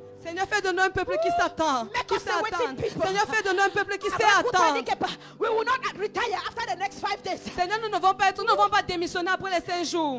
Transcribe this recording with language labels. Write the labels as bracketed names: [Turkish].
[French] Seigneur, fais de nous un peuple qui s'attend. Qui s'attend. Seigneur, fais de nous un peuple qui sait attendre. [English] We will not retire after the next 5 days. [French] Seigneur, nous ne vont pas démissionner après les 5 jours.